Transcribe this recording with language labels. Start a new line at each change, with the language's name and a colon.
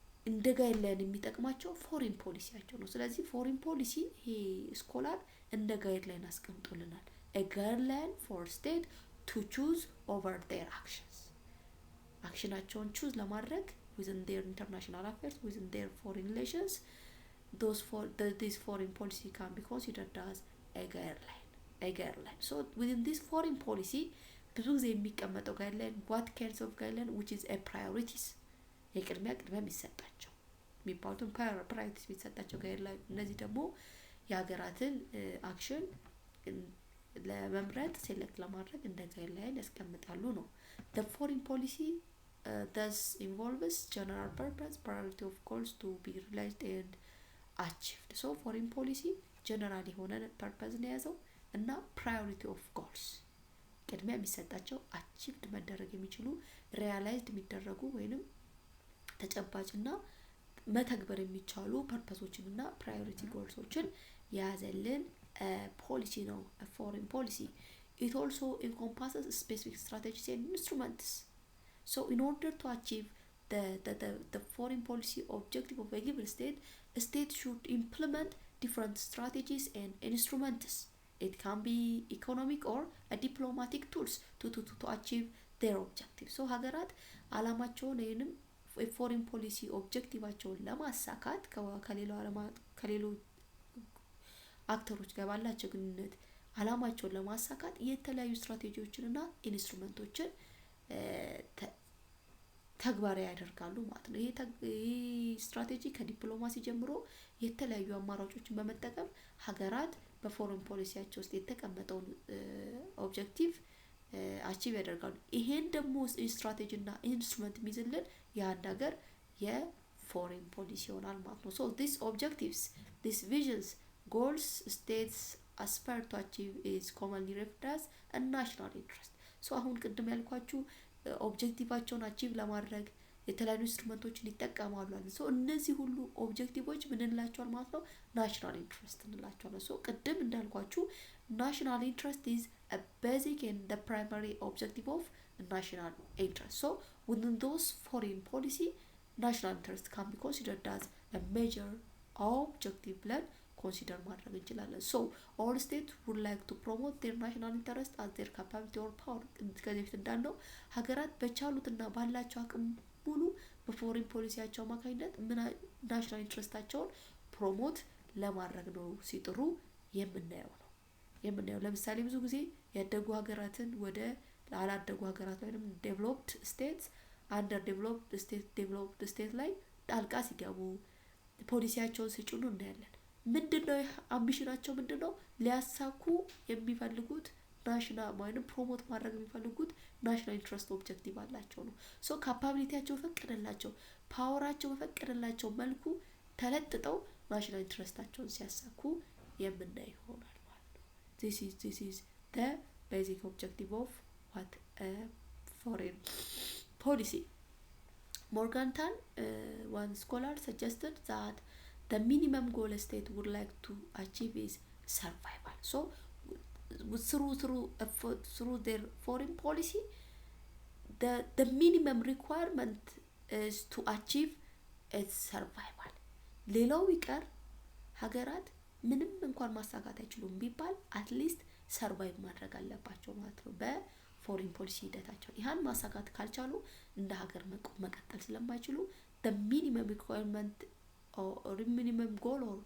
Amharic: እንደ ጋይድላይን የሚጠቅማቸው ፎሬን ፖሊሲያቸው ነው። ስለዚህ ፎሬን ፖሊሲ ይሄ ስኮላር እንደ ጋይድላይን አስቀምጦልናል።
English: a guideline for state to choose over their actions
Amharic: አክሽናቸውን ቹዝ ለማድረግ
English: within their international affairs, within their foreign relations, this foreign policy can be considered as a guideline. So within this foreign policy
Amharic: ብዙ ጊዜ የሚቀመጠው ጋይድላይን
English: what kinds of guideline which is a priorities
Amharic: የቅድሚያ የሚሰጣቸው የሚባሉትን ፕራዮሪቲስ የሚሰጣቸው ጋይድላይን እነዚህ ደግሞ የሀገራትን አክሽን ለመምረጥ ሴሌክት ለማድረግ እንደ ጋይድላይን ያስቀምጣሉ ነው።
English: the foreign policy thus involves general purpose priority of goals to be realized and achieved. so foreign policy general
Amharic: የሆነ ፐርፐዝ ነው ያዘው እና
English: priority of goals
Amharic: ቅድሚያ የሚሰጣቸው አቺቭድ መደረግ የሚችሉ ሪያላይዝድ የሚደረጉ ወይንም ተጨባጭና መተግበር የሚቻሉ ፐርፐሶችንና ፕራዮሪቲ ጎልሶችን ያዘልን ፖሊሲ ነው foreign policy.
English: It also encompasses specific strategies and instruments. So in order to achieve the foreign policy objective of a given state, a state should implement different strategies and instruments. It can be economic or a diplomatic tools to achieve their objective.
Amharic: So ሀገራት አላማቸውን ወይንም የፎሬን ፖሊሲ ኦብጀክቲቫቸውን ለማሳካት ከሌሎች አክተሮች ጋር ባላቸው ግንኙነት አላማቸውን ለማሳካት የተለያዩ ስትራቴጂዎችንና ኢንስትሩመንቶችን ተግባራዊ ያደርጋሉ ማለት ነው። ይሄ ስትራቴጂ ከዲፕሎማሲ ጀምሮ የተለያዩ አማራጮችን በመጠቀም ሀገራት በፎሬን ፖሊሲያቸው ውስጥ የተቀመጠውን ኦብጀክቲቭ አቺቭ ያደርጋሉ። ይሄን ደግሞ ስትራቴጂና ኢንስትሩመንት የሚይዝልን የአንድ ሀገር የፎሬን ፖሊሲ ይሆናል ማለት ነው።
English: so these objectives, these visions, goals states aspire to achieve is commonly referred as a national interest.
Amharic: so አሁን ቅድም ያልኳችሁ ኦብጀክቲቫቸውን አቺቭ ለማድረግ የተለያዩ ኢንስትሩመንቶችን ይጠቀማሉ አይደል? so እነዚህ ሁሉ ኦብጀክቲቮች ምን እንላቸዋል ማለት ነው? ናሽናል ኢንትረስት እንላቸዋለን።
English: so
Amharic: ቅድም እንዳልኳችሁ
English: national interest is a basic and the primary objective of national interest. so within those foreign policy, national interest can be considered as a major objective
Amharic: ብለን ኮንሲደር ማድረግ እንችላለን።
English: so all states would like to promote their national interest as their capability or power.
Amharic: ከዚህ በፊት እንዳልነው ሀገራት በቻሉትና ባላቸው አቅም ሙሉ በፎሬን ፖሊሲያቸው አማካኝነት ናሽናል ኢንትረስታቸውን ፕሮሞት ለማድረግ ነው ሲጥሩ የምናየው። ለምሳሌ ብዙ ጊዜ ያደጉ ሀገራትን ወደ አላደጉ ሀገራት ወይም ዴቨሎፕድ ስቴትስ አንደር ዴቨሎፕድ ስቴት ላይ ጣልቃ ሲገቡ ፖሊሲያቸውን ሲጭኑ እናያለን። ምንድነው አምቢሽናቸው? ምንድነው ሊያሳኩ የሚፈልጉት ናሽናል ወይንም ፕሮሞት ማድረግ የሚፈልጉት ናሽናል ኢንትረስት ኦብጀክቲቭ አላቸው ነው። ሶ ካፓቢሊቲያቸው ፈቀደላቸው ፓወራቸው በፈቀደላቸው መልኩ ተለጥጠው ናሽናል ኢንትረስታቸውን ሲያሳኩ የምናይ ይሆናል ማለት ነው።
English: this is the basic objective of what a foreign policy. Morgenthau, one scholar, suggested that the minimum goal a state would like to achieve is survival. So through their foreign policy, the minimum requirement is to achieve is survival.
Amharic: ሌላው ቢቀር ሀገራት ምንም እንኳን ማሳካት አይችሉም ቢባል አትሊስት ሰርቫይቭ ማድረግ አለባቸው ማለት ነው በፎሪን ፖሊሲ ሂደታቸው። ይሄን ማሳካት ካልቻሉ እንደ ሀገር መቀጠል ስለማይችሉ
English: the minimum requirement or minimum goal